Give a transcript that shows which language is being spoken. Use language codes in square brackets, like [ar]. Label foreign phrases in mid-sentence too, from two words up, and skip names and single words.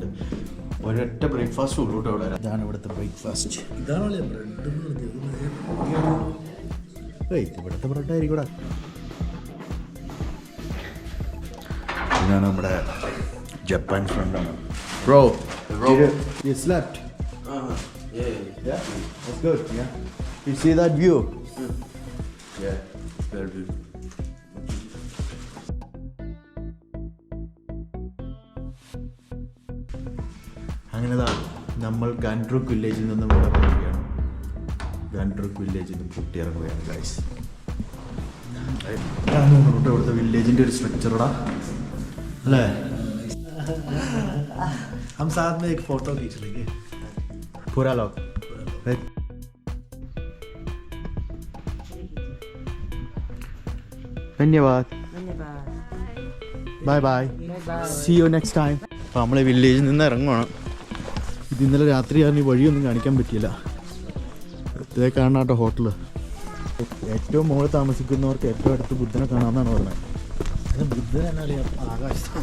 [ml] ഒരൊറ്റ ബ്രേക്ക്ഫാസ്റ്റ് ഉള്ളൂ കേട്ടോ അവിടെ. ഇതാണ് ഇവിടുത്തെ ബ്രേക്ക്ഫാസ്റ്റ്. ഇതാണല്ലേ ബ്രെഡ്? ഇവിടുത്തെ ബ്രെഡായിരിക്കും ഇവിടെ. ഇതാണ് നമ്മുടെ ജപ്പാൻ ഫ്രണ്ടാണ്. ബ്രോ, [en] you slept? Yeah. Yeah? That's good, yeah. You see that view? Yeah. Very good. [ml] അങ്ങനെ നമ്മൾ ഗാൻഡ്രൂക്ക് വില്ലേജിൽ നിന്നും ഇവിടെ പോവുകയാണ്. ഗാൻഡ്രൂക്ക് വില്ലേജിൽ നിന്ന് പൊട്ടിയിറങ്ങുകയാണ് ഗൈസ്. ഇവിടുത്തെ വില്ലേജിൻ്റെ ഒരു സ്ട്രക്ചറടാ അല്ലേ? [hi] हम साथ में एक फोटो खींच लेंगे पूरा लोग. धन्यवाद. [en] Bye bye. See you next time. [ml] അപ്പോൾ നമ്മൾ വില്ലേജിൽ നിന്ന് ഇറങ്ങുവാണ്. ഇത് ഇന്നലെ രാത്രിയാണ്, ഈ വഴിയൊന്നും കാണിക്കാൻ പറ്റിയില്ല. ഇതേ കാണാം കേട്ടോ ഹോട്ടൽ. ഏറ്റവും മുകളിൽ താമസിക്കുന്നവർക്ക് ഏറ്റവും അടുത്ത് ബുദ്ധനെ കാണാമെന്നാണ് പറഞ്ഞത്. ബുദ്ധൻ എന്നാ അറിയാം, ആകാശത്താണ്.